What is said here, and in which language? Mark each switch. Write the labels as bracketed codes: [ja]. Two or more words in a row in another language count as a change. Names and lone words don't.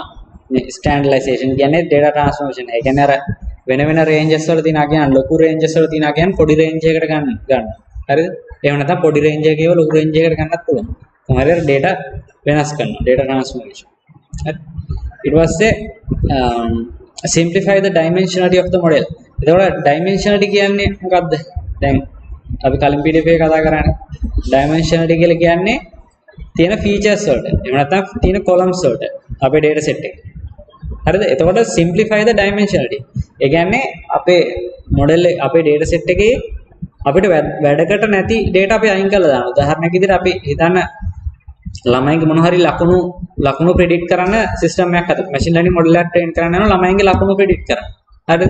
[si] මේ standardization කියන්නේ [en] data transformation. [si] ඒ කියන්නේ අර වෙන ranges වල තියෙන අගයන් ලොකු ranges වල තියෙන අගයන් පොඩි range එකකට ගන්න. හරිද? එහෙම නැත්නම් පොඩි range එකකේව ලොකු range එකකට ගන්නත් පුළුවන්. කොහොමද data වෙනස් කරනවා. [en] data transformation. [si] හරි. [en] ඊට පස්සේ simplify the dimensionality of the model. [si] එතකොට dimensionality කියන්නේ මොකද්ද? දැන් අපි කලින් PDF එකේ කතා කරන්නේ dimensionality කියලා කියන්නේ තියෙන features වලට. එහෙම නැත්නම් තියෙන columns වලට අපේ [en] data set [si] එකේ. හරිද? [en] එතකොට simplify the dimensionality. [si] ඒ කියන්නේ අපේ model අපේ [en] data set [si] එකේ අපිට වැඩකට නැති data අපි අයින් කරලා දානවා. උදාහරණයක් විදිහට අපි හිතන්න ළමයින්ගේ මොන හරි ලකුණු predict කරන system එකක් හදලා [en] machine learning model [si] එකක් train කරන්න යනවා ළමයින්ගේ ලකුණු predict කරන්න. හරිද?